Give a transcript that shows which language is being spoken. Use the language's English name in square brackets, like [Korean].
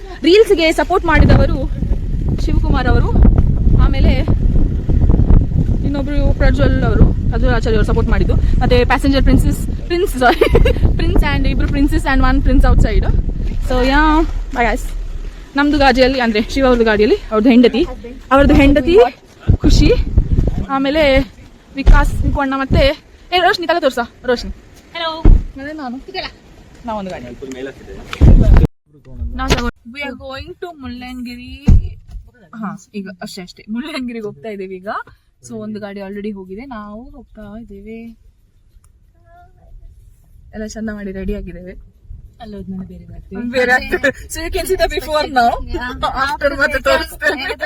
[Kannada] ರೀಲ್ಸ್ಗೆ support ಮಾಡಿದವರು ಶಿವಕುಮಾರ್ ಅವರು, ಆಮೇಲೆ ಇನ್ನೊಬ್ರು ಪ್ರಜ್ವಲ್ ಆಚಾರ್ಯ ಅವರು ಸಪೋರ್ಟ್ ಮಾಡಿದ್ದು, ಮತ್ತೆ ಪ್ಯಾಸೆಂಜರ್ ಪ್ರಿನ್ಸ್ ಆ್ಯಂಡ್ ಇಬ್ರು princess and 1 prince out side. [English] So yeah bye guys. [Kannada] ನಮ್ದು ಗಾಡಿಯಲ್ಲಿ ಅಂದ್ರೆ ಶಿವ ಅವ್ರದ್ದು ಗಾಡಿಯಲ್ಲಿ ಅವ್ರದ್ದು ಹೆಂಡತಿ ಖುಷಿ, ಆಮೇಲೆ ವಿಕಾಸ್, ವಿಕೋಣ್ಣ, ಮತ್ತೆ ರೋಶ್ನಿ ತಲೆ ತೋರ್ಸ ರೋಶ್ನಿ. ಮತ್ತೆ ನಾವೊಂದು ಗಾಡಿ. [English] We are going to Mullayanagiri. [Kannada] ಈಗ ಅಷ್ಟೇ ಮುಳ್ಳಯ್ಯನಗಿರಿಗೆ ಹೋಗ್ತಾ ಇದ್ದೇವೆ ಈಗ. ಸೊ ಒಂದು ಗಾಡಿ ಆಲ್ರೆಡಿ ಹೋಗಿದೆ, ನಾವು ಹೋಗ್ತಾ ಇದ್ದೇವೆ. ಎಲ್ಲ ಚಂದ ಮಾಡಿ ರೆಡಿ ಆಗಿದ್ದೇವೆ. ಬೇರೆ ಆಗ್ತದೆ. [English] So you can see the before now. After [Kannada] ಮತ್ತೆ ತೋರಿಸ್ತೇನೆ.